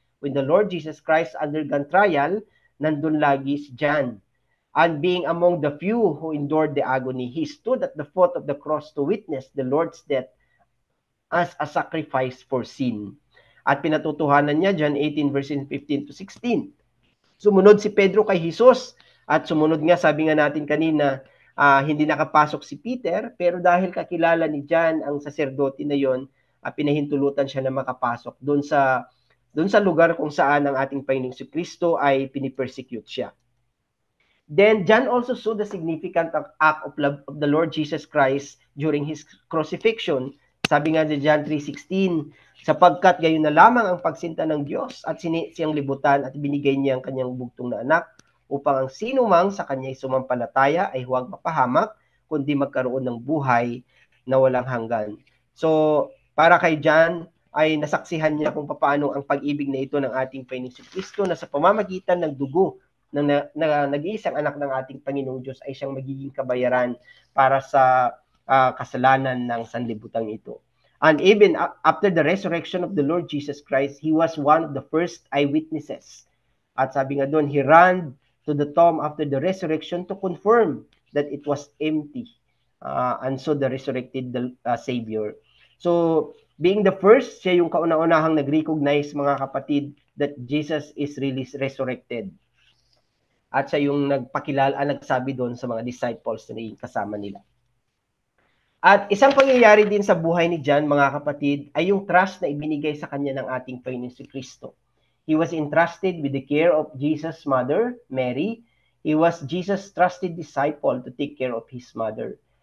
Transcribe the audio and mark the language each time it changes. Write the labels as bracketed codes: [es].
[en] When the Lord Jesus Christ undergone trial, [tl] nandun lagi si John. [en] And being among the few who endured the agony, he stood at the foot of the cross to witness the Lord's death as a sacrifice for sin. [tl] at pinatutuhanan niya, John 18 verses 15 to 16. Sumunod si Pedro kay Jesus at sumunod nga, sabi nga natin kanina, hindi nakapasok si Peter, pero dahil kakilala ni John ang saserdote na yon, pinahintulutan siya na makapasok doon sa lugar kung saan ang ating Panginoong Kristo ay pinipersecute siya. [en] Then John also saw the significant act of love of the Lord Jesus Christ during his crucifixion. [tl] Sabi nga sa John 3:16, sapagkat gayon na lamang ang pagsinta ng Diyos at siyang libutan at binigay niya ang kanyang bugtong na anak upang ang sino mang sa kanya'y sumampalataya ay huwag mapahamak, kundi magkaroon ng buhay na walang hanggan. So, para kay John, ay nasaksihan niya kung paano ang pag-ibig na ito ng ating Panginoong Kristo na sa pamamagitan ng dugo ng nag-iisang anak ng ating Panginoong Diyos ay siyang magiging kabayaran para sa kasalanan ng sanlibutan ito. [en] And even after the resurrection of the Lord Jesus Christ, he was one of the first eyewitnesses. [tl] At sabi nga doon, [en] he ran to the tomb after the resurrection to confirm that it was empty. And so the resurrected Savior. So, being the first, [tl] siya yung kauna-unahang nag-recognize, mga kapatid, [en] that Jesus is really resurrected. [tl] At siya yung nagsabi doon sa mga disciples na kasama nila. At isang pangyayari din sa buhay ni John, mga kapatid, ay yung trust na ibinigay sa kanya ng ating Panginoon si Kristo. [en] He was entrusted with the care of Jesus' mother, Mary. He was Jesus' trusted disciple to take care of his mother.